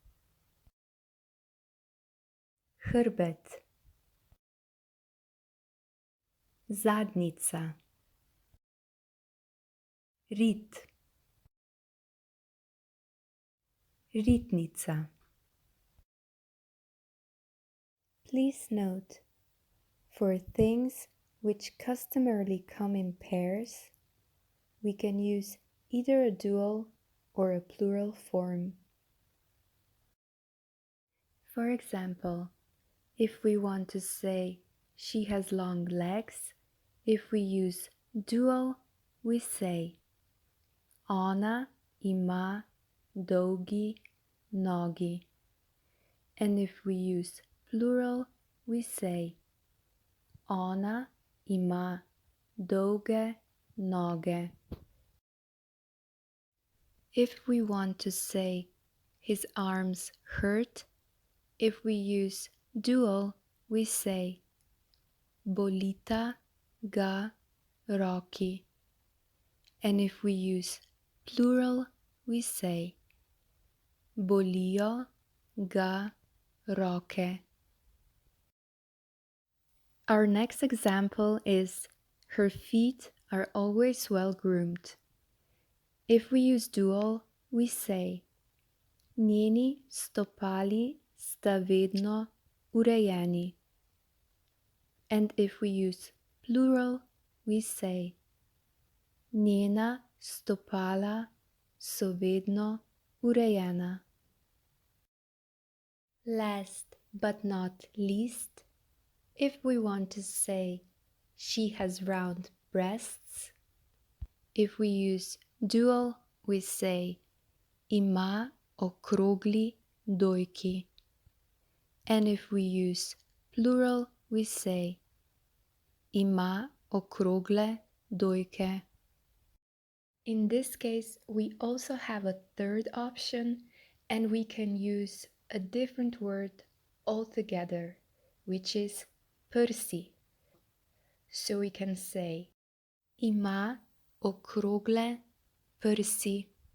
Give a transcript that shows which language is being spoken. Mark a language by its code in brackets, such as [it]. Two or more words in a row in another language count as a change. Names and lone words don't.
[sl] Hrbet. Zadnjica. Rit. Ritnica. [en] Please note, for things which customarily come in pairs, we can use either a dual or a plural form. For example, if we want to say she has long legs, if we use dual, we say [sl] ona ima dolgi nogi. [en] And if we use plural, we say [sl] ona ima dolge noge. [en] If we want to say his arms hurt, if we use dual, we say [sl] bolita ga roki. [en] And if we use plural, we say [sl] bolijo ga roke. [en] Our next example is her feet are always well groomed. If we use dual, we say [sl] njeni stopali sta vedno urejeni. [en] And if we use plural, we say [sl] njena stopala so vedno urejena. [en] Last but not least, if we want to say she has round breasts, if we use dual, we say [sl] ima okrogli dojki. [en] And if we use plural, we say [sl] ima okrogle dojke. [en] In this case, we also have a third option, and we can use a different word altogether, which is prsi. So we can say [sl] ima okrogle prsi.